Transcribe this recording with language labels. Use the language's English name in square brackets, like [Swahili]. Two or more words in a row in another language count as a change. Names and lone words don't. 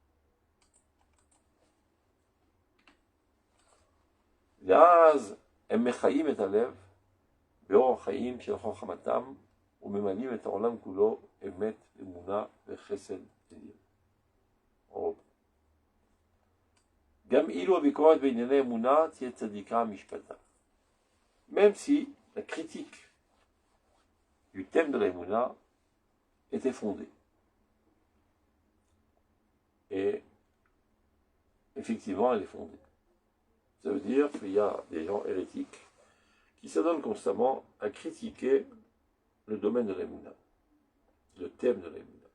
[Hebrew] ואז הם מחיים את הלב באורח חיים של חוכמתם, וממלאים את העולם כולו אמת, אמונה וחסד עליון. גם אילו הביקורת בענייני אמונה תהיה צדיקה משפטה. [French] Même si la critique du thème de l'Aïmouna était fondée. Et effectivement, elle est fondée. Ça veut dire qu'il y a des gens hérétiques qui s'adonnent constamment à critiquer le domaine de l'Aïmouna, le thème de l'Aïmouna.